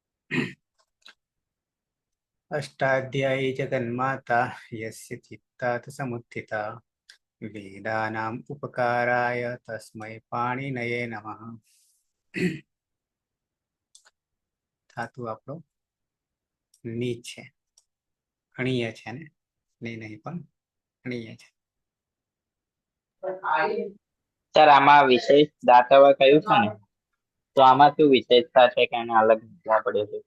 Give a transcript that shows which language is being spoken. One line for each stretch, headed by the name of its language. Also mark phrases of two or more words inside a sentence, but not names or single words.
Sanskrit: अष्टाध्यायी जगन्माता यस्य चित्तात् समुत्थिता वेदानाम् उपकाराय तस्मै पाणिनये नमः।
Gujarati: धातु આપણો ની છે, અણીય છે ને, ની નહીં પણ અણીય છે. સર આમાં વિશેષ દાતવ કયું છે ને, તો આમાં શું વિશેષતા છે કે એને અલગ મૂકવા પડે છે?